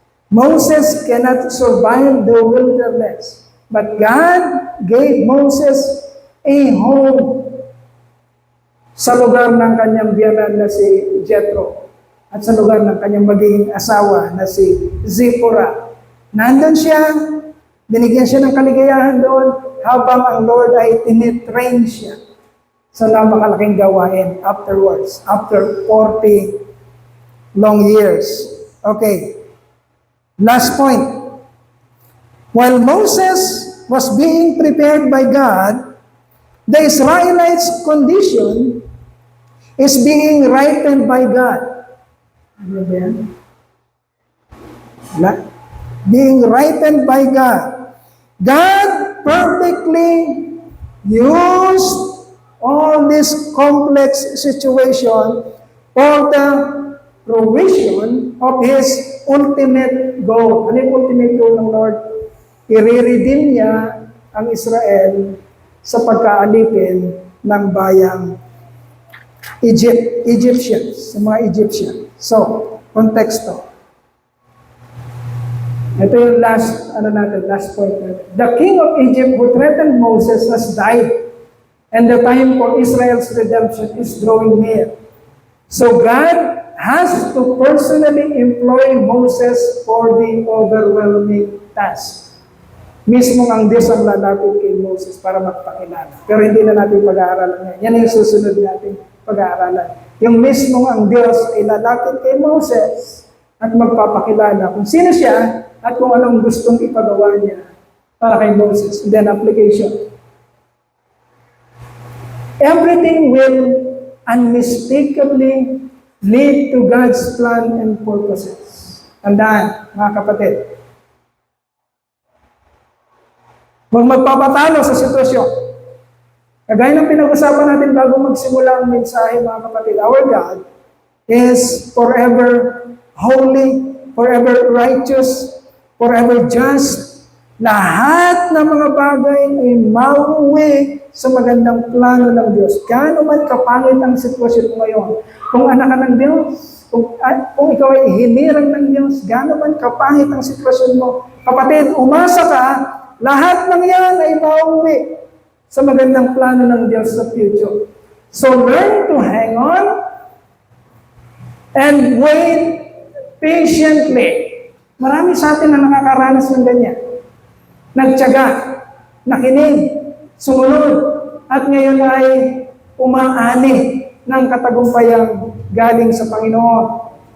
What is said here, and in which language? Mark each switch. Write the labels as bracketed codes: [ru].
[en] Moses cannot survive the wilderness, but God gave Moses a home [tl] sa lugar ng kanyang biyanan na si Jethro at sa lugar ng kanyang magiging asawa na si Zipporah. Nandun siya, binigyan siya ng kaligayahan doon habang ang Lord ay tinitrain siya sa napakalaking gawain [en] afterwards, after 40 long years. Okay. Last point. While Moses was being prepared by God, the Israelites' condition is being rightened by God. [tl] Ano ba yan? [en] Being rightened by God. God perfectly used all this complex situation for the provision of His ultimate goal. [tl] Ano yung ultimate goal ng Lord? I-redeem niya ang Israel sa pagkaalipin ng bayang Egyptians, sa mga Egyptian. So, konteksto. Ito yung last point natin. [en] The king of Egypt who threatened Moses has died, and the time for Israel's redemption is drawing near. So God has to personally employ Moses for the overwhelming task. [tl] Mismo ang Diyos ang lalapit kay Moses para magpakilala. Pero hindi na natin pag-aaralan yan. Yan yung susunod natin pag-aaralan. Yung mismo ang Diyos ay lalapit kay Moses at magpapakilala kung sino siya at kung anong gustong ipagawa niya para kay Moses. [en] And then application. Everything will unmistakably lead to God's plan and purposes. [tl] Tandaan, mga kapatid. Huwag magpapatalo sa sitwasyon. Kagaya ng pinag-usapan natin bago magsimula ang mensahe, mga kapatid, [en] our God is forever holy, forever righteous, forever just. [tl] Lahat ng mga bagay ay mauwi sa magandang plano ng Diyos. Gaano man kapangit ang sitwasyon mo ngayon, kung anak ka ng Diyos, kung ikaw ay hinirang ng Diyos, gaano man kapangit ang sitwasyon mo, kapatid, umasa ka, lahat ng yan ay mauwi sa magandang plano ng Diyos sa future. [en] So learn to hang on and wait patiently. [tl] Marami sa atin na nakakaranas ng ganyan. Nagtiyaga, nakinig, sumunod, at ngayon ay umaani ng katagumpayang galing sa Panginoon.